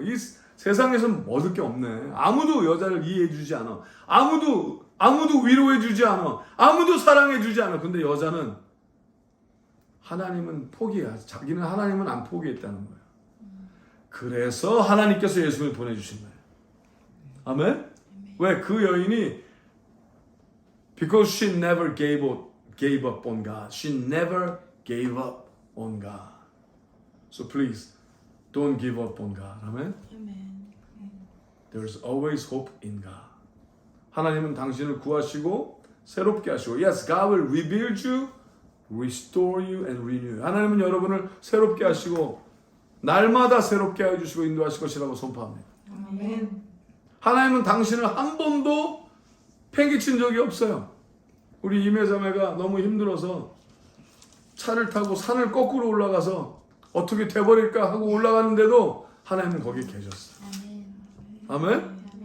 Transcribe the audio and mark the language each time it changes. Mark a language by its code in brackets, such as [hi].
[ko] 이 세상에서는 얻을 게 없네. 아무도 여자를 이해해 주지 않아. 아무도 위로해 주지 않아. 아무도 사랑해 주지 않아. 근데 여자는 하나님은 자기는 하나님은 안 포기했다는 거예요. 그래서 하나님께서 예수를 보내주신 거예요. 아멘? 왜? 그 여인이 [en] because she never gave up on God. She never gave up on God. So please don't give up on God. [ko] 아멘? [en] There's always hope in God. [ko] 하나님은 당신을 구하시고 새롭게 하시고, [en] yes, God will rebuild you, restore you and renew you. [ko] 하나님은 여러분을 새롭게 하시고 날마다 새롭게 해주시고 인도하실 것이라고 선포합니다. 아멘. 하나님은 당신을 한 번도 팽개친 적이 없어요. 우리 이매자매가 너무 힘들어서 차를 타고 산을 거꾸로 올라가서 어떻게 돼버릴까 하고 올라가는데도 하나님은 거기 계셨어요. 아멘?